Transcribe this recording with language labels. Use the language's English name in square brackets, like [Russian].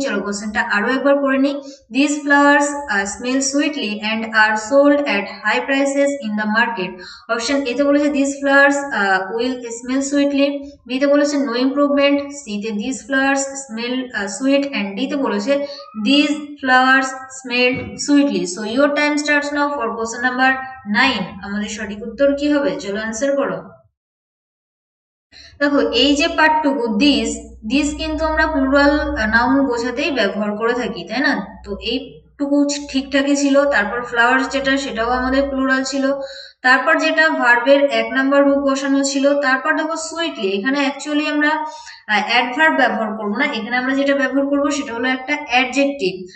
[Bangla] চলো কোশ্চেনটা আরো একবার পড়ে নি। [English] This flowers smell sweetly and are sold at high prices in the market. [Bangla] Option A তে বলেছে [English] this flowers will smell sweetly, [Bangla] B তে বলেছে [English] no improvement, C তে this flowers smell sweet, and [Bangla] D তে বলেছে [English] This flowers smelled sweetly. So your time starts now for question number 9. [Bangla] আমাদের সঠিক উত্তর কি হবে? চলো অ্যান্সার করো। দেখো এই যে পার্টটুকু দিস কিন্তু আমরা প্লুরাল নাউন বোঝাতেই ব্যবহার করে থাকি, তাই না? তো এই টুকু ঠিকঠাকই ছিল। তারপর ফ্লাওয়ার্স যেটা সেটাও আমাদের প্লুরাল ছিল। তারপর যেটা ভার্বের 1 নাম্বার রূপ বসানো ছিল। তারপর দেখো সুইটলি, এখানে অ্যাকচুয়ালি আমরা অ্যাডভার্ব ব্যবহার করব না, এখানে আমরা যেটা ব্যবহার করব সেটা হলো একটা অ্যাডজেক্টিভ।